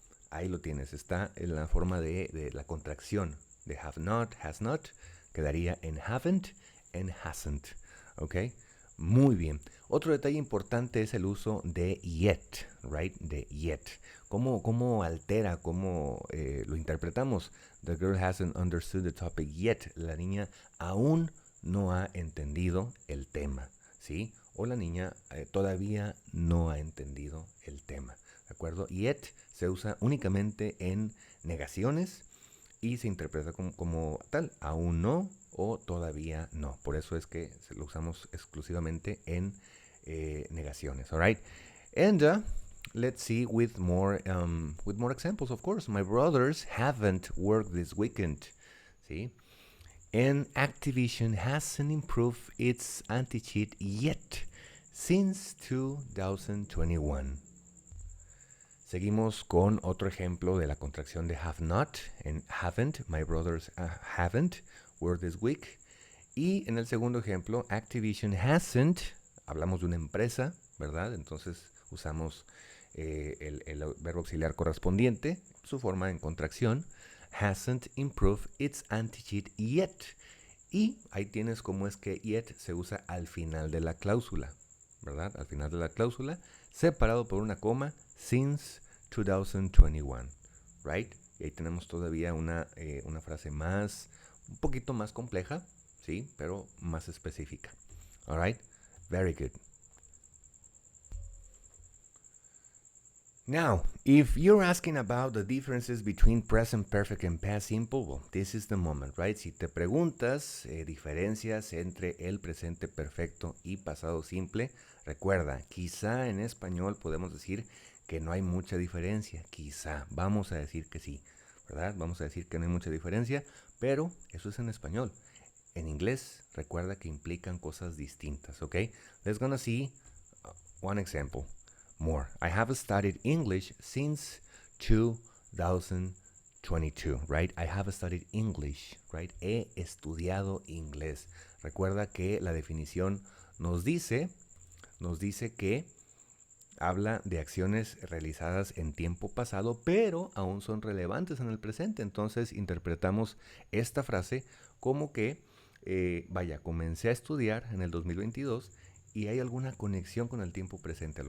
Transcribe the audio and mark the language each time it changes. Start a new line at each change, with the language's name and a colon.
Spanish: Ahí lo tienes, está en la forma de la contracción de have not, has not, quedaría en haven't and hasn't, ¿ok? Muy bien. Otro detalle importante es el uso de yet, right? De yet. ¿Cómo altera, cómo lo interpretamos?
English: The girl hasn't understood the topic yet.
Spanish: La niña aún no ha entendido el tema, ¿sí? O la niña todavía no ha entendido el tema, ¿de acuerdo? Yet se usa únicamente en negaciones y se interpreta como tal, aún no o todavía no. Por eso es que lo usamos exclusivamente en negaciones, all right?
English: And let's see with more examples, of course. My brothers haven't worked this weekend, ¿sí? And Activision hasn't improved its anti-cheat yet since 2021.
Spanish: Seguimos con otro ejemplo de la contracción de have not en haven't.
English: My brothers haven't worked this week.
Spanish: Y en el segundo ejemplo, Activision hasn't. Hablamos de una empresa, ¿verdad? Entonces usamos el verbo auxiliar correspondiente, su forma en contracción.
English: Hasn't improved its anti-cheat yet.
Spanish: Y ahí tienes cómo es que yet se usa al final de la cláusula, ¿verdad? Al final de la cláusula, separado por una coma, since 2021, right? Y ahí tenemos todavía una frase un poquito más compleja, ¿sí? Pero más específica.
English: All right? Very good. Now, if you're asking about the differences between present perfect and past simple, well, this is the moment, right?
Spanish: Si te preguntas diferencias entre el presente perfecto y pasado simple, recuerda, quizá en español podemos decir que no hay mucha diferencia, quizá, vamos a decir que sí, ¿verdad? Vamos a decir que no hay mucha diferencia, pero eso es en español. En inglés, recuerda que implican cosas distintas, ¿ok?
English: Let's gonna see one example. More. I have studied English since 2022, right? I have studied English, right?
Spanish: He estudiado inglés. Recuerda que la definición nos dice que habla de acciones realizadas en tiempo pasado, pero aún son relevantes en el presente. Entonces interpretamos esta frase como que, comencé a estudiar en el 2022 y hay alguna conexión con el tiempo presente.